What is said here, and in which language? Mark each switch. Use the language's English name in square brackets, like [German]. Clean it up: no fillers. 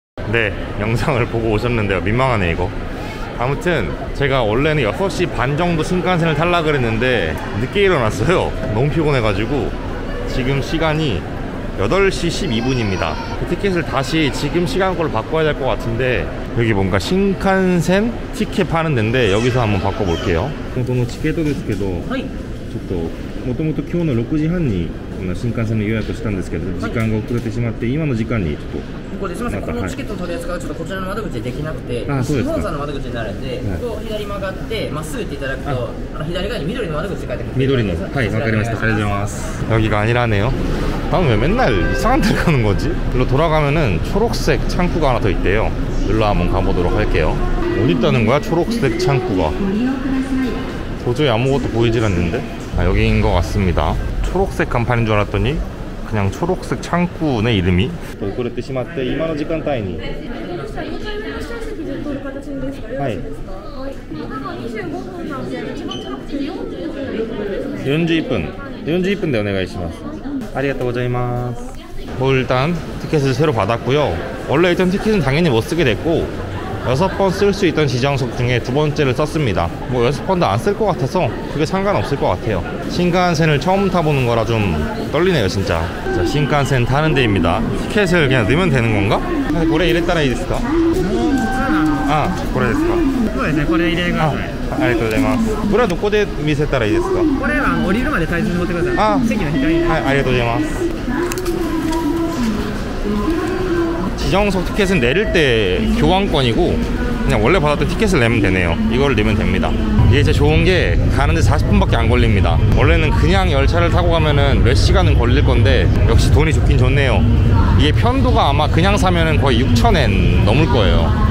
[Korean] 네, 영상을 보고 오셨는데요. 민망하네 이거. 아무튼 제가 원래는 6시 반 정도 신칸센을 타려고 그랬는데 늦게 일어났어요. 너무 피곤해가지고. 지금 시간이 8시 12분입니다 그 티켓을 다시 지금 시간 걸로 바꿔야 될 것 같은데, 여기 뭔가 신칸센 티켓 파는 데인데 여기서 한번 바꿔볼게요. [Japanese] 元のチケットですけど、ちょっともともと今日の6時半に新幹線の予約したんですけど、時間が遅れてしまって今の時間にちょっとここですみません、このチケットの取り扱いはちょっとこちらの窓口でできなくて、西本さんの窓口になるんで、ここ左曲がってまっすぐ行っていただくと、左側に緑の窓口って書いてある。緑の、はい、わかりました。ありがとうございます。 [Korean] 여기가 아니라네요. 나는 왜 맨날 이상한 데를 가는 거지? 일로 돌아가면은 초록색 창구가 하나 더 있대요. 일로 한번 가보도록 할게요. 어디 있다는 거야, 초록색 창구가? 도저히 아무것도 보이질 않는데? 여기인 것 같습니다. 초록색 간판인 줄 알았더니 그냥 초록색 창구네, 이름이. [Japanese] 遅れてしまって今の時間帯に。はい。 41分。 [Korean] 41분 [Japanese] でお願いします。ありがとうございます。 [Korean] 일단 티켓을 새로 받았고요. 원래 있던 티켓은 당연히 못 쓰게 됐고, 6번 쓸 수 있던 지정석 중에 2번째를 썼습니다. 6번도 안 쓸 것 같아서 그게 상관없을 것 같아요. 신칸센을 처음 타보는 거라 좀 떨리네요 진짜. 자, 신칸센 타는 데입니다. 티켓을 그냥 넣으면 되는 건가? 고래 이랬다라 이랬을까? [Japanese] あ、これですか。そうですね、これ入れてください。ありがとうございます。これはどこで見せたらいいですか。これは降りるまで大切に持ってください。あ、席の左に。はい、ありがとうございます。 [Korean] 지정석 티켓은 내릴 때 교환권이고 그냥 원래 받았던 티켓을 내면 되네요. 이거를 내면 됩니다. 이게 진짜 좋은 게 가는데 40분밖에 안 걸립니다. 원래는 그냥 열차를 타고 가면은 몇 시간은 걸릴 건데 역시 돈이 좋긴 좋네요. 이게 편도가 아마 그냥 사면은 거의 6,000엔 넘을 거예요.